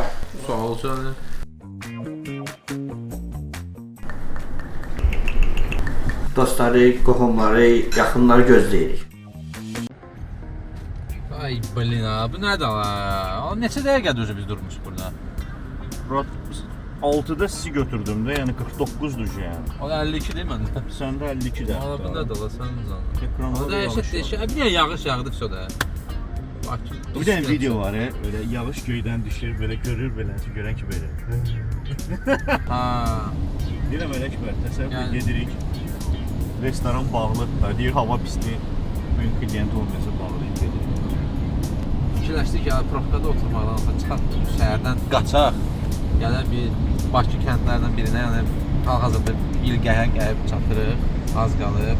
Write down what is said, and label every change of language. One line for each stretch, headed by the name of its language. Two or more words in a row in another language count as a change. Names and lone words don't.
Azerbaijani: Sağ ol canım. Dostları, qohumları, yaxınları gözləyirik. Ay blin ha, bu nədir ha? Neçə dəqiqədir biz durmuşuq burada?
Turkish: Murat 6'da sizi götürdüm de yani 49'dur yani. O da 52 değil mi məndə? Sen de 52 de.
Azerbaijani: Valla bu nədir la, sən zanlı. Ekranda
Turkish: O da eşit.
Azerbaijani: Bir dənə yağış yağdıqsa da.
Turkish: Bak. Bir tane video var ya, öyle yağış göyden düşür, böyle görür böyle, gören ki böyle. Ha.
Azerbaijani: Deyirəm elə ki, təsəvvür Yəni- gedirik, restoran bağlı, deyir hava pisdir, bugün klient olmayasa bağlayıb gedirik. Fikirləşdik ki, profkada oturmaqdan çıxaq şəhərdən qaçaq. Yəni bir Bakı kəndlərindən birinə, yəni hal-hazırda Bilgəhə gəlib çatırıq, az qalıb.